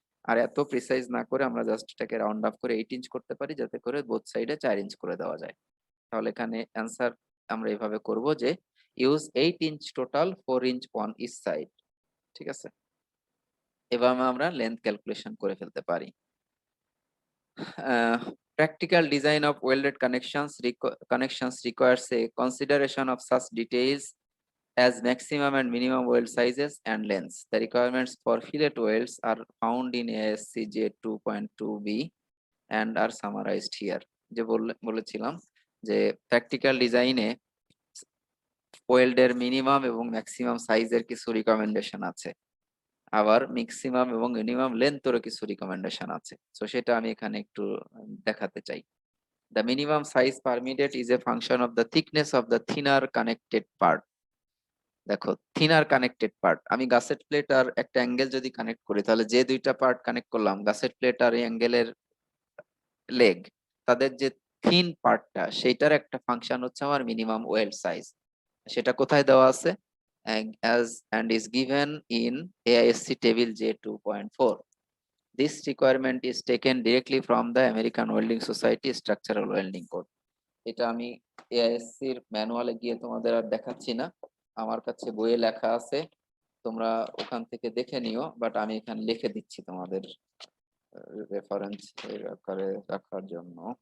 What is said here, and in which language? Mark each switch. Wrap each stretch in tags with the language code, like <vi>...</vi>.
<bn>আর এত প্রিসাইজ না করে আমরা জাস্ট এটাকে রাউন্ড আপ করে 8 ইঞ্চ করতে পারি, যাতে করে বোথ সাইডে 4 ইঞ্চ করে দেওয়া যায়। তাহলে এখানে অ্যান্সার আমরা এইভাবে করব যে</bn> <en>Use 8 inch total, 4 inch on each side.</en> <bn>ঠিক আছে, এভাবে আমরা লেন্থ ক্যালকুলেশন করে ফেলতে পারি।</bn> <en>Practical design of welded connections requires a consideration of such details as maximum and minimum weld sizes and lengths. The requirements for fillet welds are found in ASC J 2.2b and are summarized here.</en> <bn>যে বলেছিলাম যে practical ডিজাইনে ওয়েল্ডের minimum এবং maximum সাইজের কিছু recommendation আছে, আবার maximum এবং মিনিমাম লেন্থেরও কিছু রিকমেন্ডেশন আছে। তো সেটা আমি এখানে একটু দেখাতে চাই।</bn> <en>The minimum size permitted is a function of the thickness of the thinner connected part.</en> <bn>দেখো থিনার কানেক্টেড পার্ট, আমি গাসেট প্লেট আর একটা অ্যাঙ্গেল যদি কানেক্ট করি, তাহলে যে দুইটা পার্ট কানেক্ট করলাম গাসেট প্লেট আর অ্যাঙ্গেলের লেগ, তাদের যে থিন পার্টটা সেইটার একটা ফাংশন হচ্ছে আমার মিনিমাম ওয়েল্ড সাইজ। সেটা কোথায় দেওয়া আছে?</bn> <en>as and is given in AISC table J 2.4. This requirement is taken directly from the American Welding Society Structural Welding Code.</en> <bn>এটা আমি AISC এর ম্যানুয়ালে গিয়ে তোমাদের আর দেখাচ্ছি না, আমার কাছে বইয়ে লেখা আছে, তোমরা ওখান থেকে দেখে নিও, বাট আমি এখানে লিখে দিচ্ছি তোমাদের রেফারেন্স আকারে রাখার জন্য।</bn>